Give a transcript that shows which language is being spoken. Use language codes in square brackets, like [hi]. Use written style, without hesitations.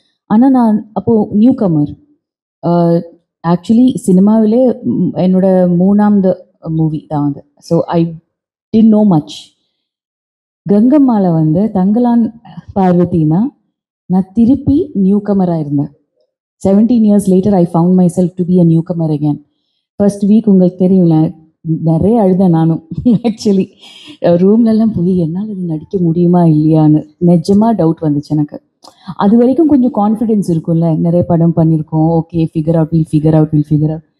[ta] ஆனால் நான் அப்போது நியூ கமர். ஆக்சுவலி சினிமாவிலே என்னோட 3வது மூவி தான் அது. [en] So I did no much. [ta] கங்கம்மால வந்து தங்கலான் பார்வதினா நான் திருப்பி நியூ கமராக இருந்தேன். [en] 17 years later I found myself to be a newcomer again. [ta] First week உங்களுக்கு தெரியும்ல, நிறைய அழுதேன் நானும். ஆக்சுவலி ரூம்லலாம் போய் என்னால் இது நடிக்க முடியுமா இல்லையான்னு நிஜமாக டவுட் வந்துச்சு எனக்கு. அது வரைக்கும் கொஞ்சம் கான்ஃபிடென்ஸ் இருக்கும்ல, நிறைய படம் பண்ணியிருக்கோம், ஓகே ஃபிகர் அவுட்.